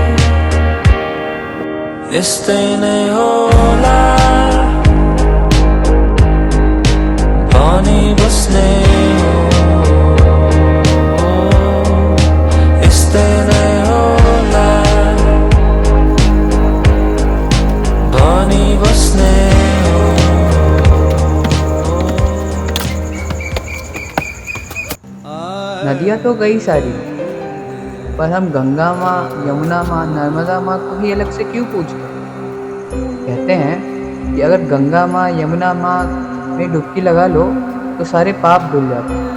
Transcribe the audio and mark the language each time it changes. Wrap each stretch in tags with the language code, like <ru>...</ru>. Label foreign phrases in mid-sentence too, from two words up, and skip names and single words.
<ne>यस्तै नै होला भनी बस्ने हो, यस्तै नै होला भनी बस्ने।</ne> <hi>नदियाँ तो कई सारी, पर हम गंगा माँ, यमुना माँ, नर्मदा माँ को ही अलग से क्यों पूछते? कहते हैं कि अगर गंगा माँ, यमुना माँ में डुबकी लगा लो तो सारे पाप धुल जाते हैं।</hi>